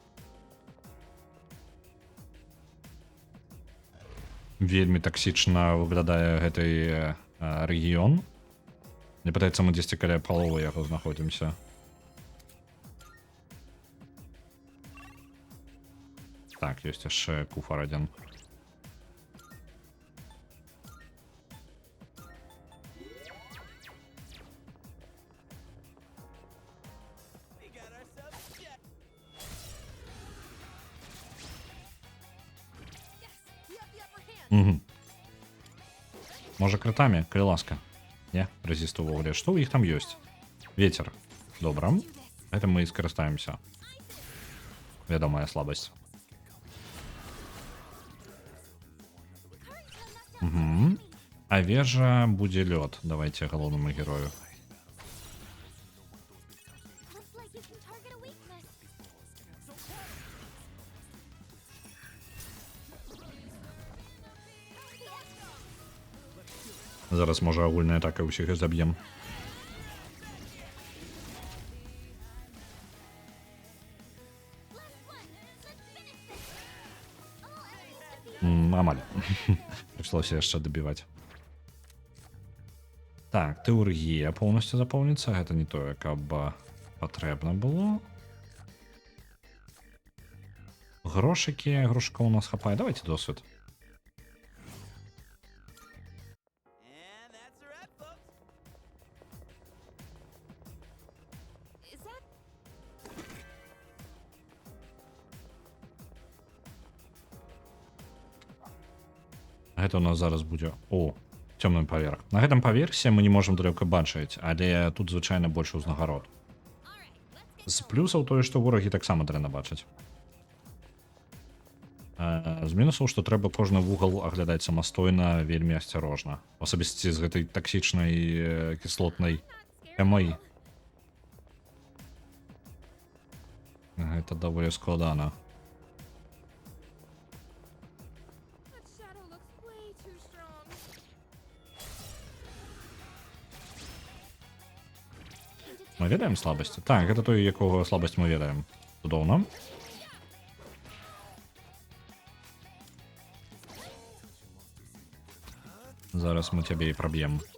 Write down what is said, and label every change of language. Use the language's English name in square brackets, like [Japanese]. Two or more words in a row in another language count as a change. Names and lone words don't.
[Belarusian] Вельмі таксічна выглядае гэты рэгіён. Мне падаецца, мы дзесьці каля паловы яго знаходзімся. Так, ёсць яшчэ куфар адзін. [English] We got ourselves a jet. Yes, we have the upper hand. Угу. [Belarusian] Можа крытамі, калі ласка. Не, резіст увогуле. Што ў іх там ёсць? Ветер. Добра. Гэта мы і скарыстаемся. Вядомая слабасць. Угу. А вежа будзе лёд. Давайте галоўнаму герою. [English] Looks like you can target a weakness. [Belarusian] Зараз можа агульная атака ўсіх і заб'ем. Амаль. Прыйшлося яшчэ дабіваць. Так, тэургія поўнасцю запоўніцца. Гэта не тое, каб патрэбна было. Грошыкі. Грошыкаў у нас хапае. Давайте досвед. [English] And that's a wrap, folks. Is that [Belarusian] Гэта у нас зараз будзе цёмны паверх. На гэтым паверсе мы не можам далёка бачыць, але тут звычайна больш узнагарод. З плюсаў тое, што ворагі таксама дрэнна бачаць. З мінусаў, што трэба кожны вугал аглядаць самастойна, вельмі асцярожна. Асабісці з гэтай таксічнай кіслотнай тэмай. Гэта даволі складана. [English] that shadow looks way too strong? [Belarusian] Мы ведаем слабасці? Так, гэта той, якога слабасць мы ведаем. Цудоўна. Зараз мы цябе і праб'ем.